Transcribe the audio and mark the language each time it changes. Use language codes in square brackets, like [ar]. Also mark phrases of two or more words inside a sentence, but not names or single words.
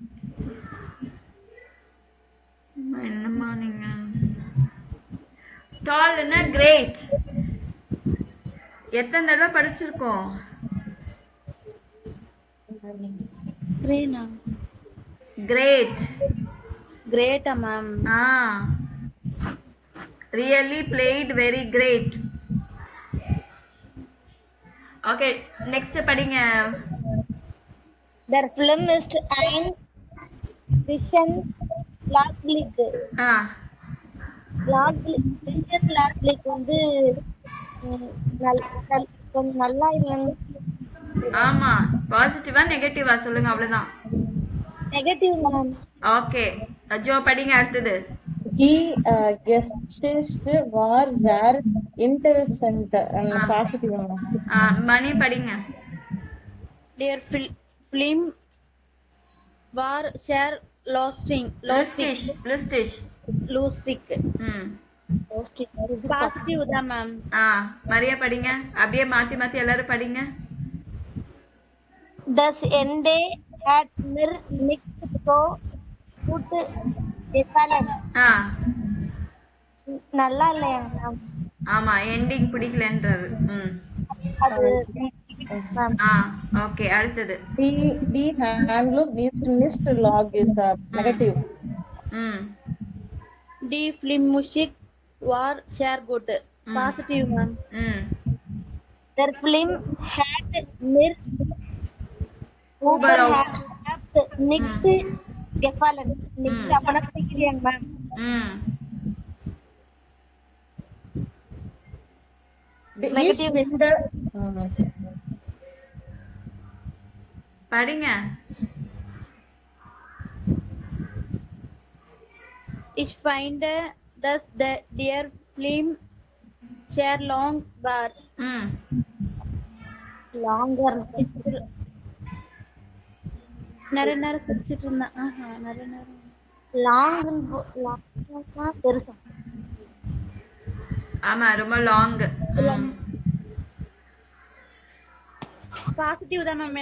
[ta] என்னம்மா நீங்க டால்னா கிரேட். எத்தனை தடவை படிச்சிருக்கோம்? கிரேனா? கிரேட். கிரேட்டா மேம்? [en] Really played very great. Okay, next [ta] படிங்க. [de] Der Film ist ein Vision-Laglik. [ta] Vision-Laglik வந்து கொஞ்சம் நல்லா இல்லைன்னு. ஆமா, பாசிட்டிவா நெகட்டிவா சொல்லுங்க, அவ்வளவுதான். நெகட்டிவ் மேம். ஓகே, ஜோ படிங்க அடுத்தது. [de] Die Gäste war sehr interessant. [ta] பாசிட்டிவ் மேம். மணி படிங்க. [de] Der Film war sehr lustig. [ta] பாசிட்டிவ் தான் மேம். மரியா படிங்க. அப்படியே மாத்தி மாத்தி எல்லாரும் படிங்க. [de] Das Ende hat mir nicht so gut gefallen. [ta] நல்லா இல்லையா மேம்? ஆமா, எண்டிங் பிடிக்கலன்றாரு. அது ஓகே, அடுத்தது. [de] Die Handlung ist nicht logisch. [en] Negative. [de] Die Filmmusik war sehr gut. [ta] Positive மேம். [de] Der Film hat mir nicht gefallen. [ta] nicht அப்பனா பிடிக்கலையா மேம்? [en] Negative. [ta] படிங்க. [de] Ich finde, dass der Film sehr long war. [en] Longer. [ta] நிறைய நேரம் சிரிச்சிட்டு இருந்தேன். நிறைய நேரம். லாங்னா பெருசா? ஆமா, ரொம்ப லாங். பாசிட்டிவ் தான் மேம்.